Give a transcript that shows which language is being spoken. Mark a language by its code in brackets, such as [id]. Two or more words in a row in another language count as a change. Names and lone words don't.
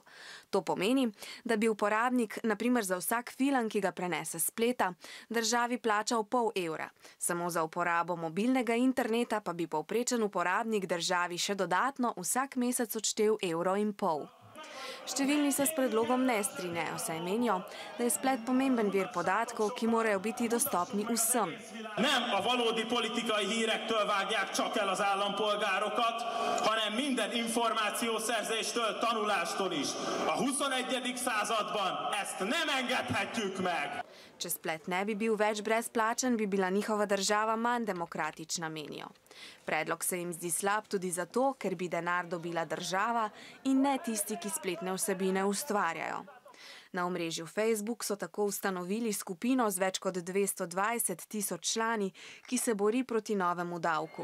[sl] To pomeni, da bi uporabnik, na primer za vsak film, ki ga prenese s spleta, državi plačal €0,5. Samo za uporabo mobilnega interneta pa bi povprečen uporabnik državi še dodatno vsak mesec odštel €1,5. Številni se s predlogom ne strinjajo, saj menijo, da je splet pomemben vir podatkov, ki morajo biti dostopni vsem. [hu] Nem a valódi politikai hírektől vágják csak el az állampolgárokat, hanem minden információszerzéstől, tanulástól is. A 21. században ezt nem engedhetjük meg. [sl] Če splet ne bi bil več brezplačen, bi bila njihova država manj demokratična, menijo. Predlog se jim zdi slab tudi zato, ker bi denar dobila država in ne tisti, ki spletne vsebine ustvarjajo. Na omrežju Facebook so tako ustanovili skupino z več kot 220 tisoč člani, ki se bori proti novemu davku.